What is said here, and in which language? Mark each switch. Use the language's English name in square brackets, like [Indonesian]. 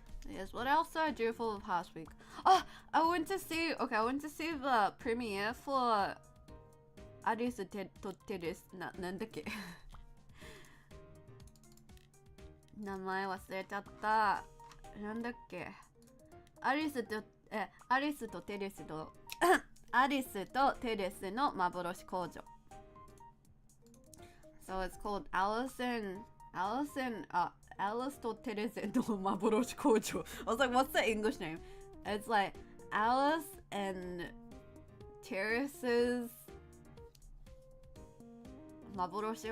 [English] Yes, what else did I do for the past week? Oh, I went to see the premiere for Arisu to Teres. [Japanese] なんだっけ名前忘れちゃった。なんだっけアリスとテレスのアリスとテレスの幻工場。 [English] So it's called Alice to Teres no Maboroshi Kojo. I was like, what's the English name? It's like Alice and Teres's Maboroshi.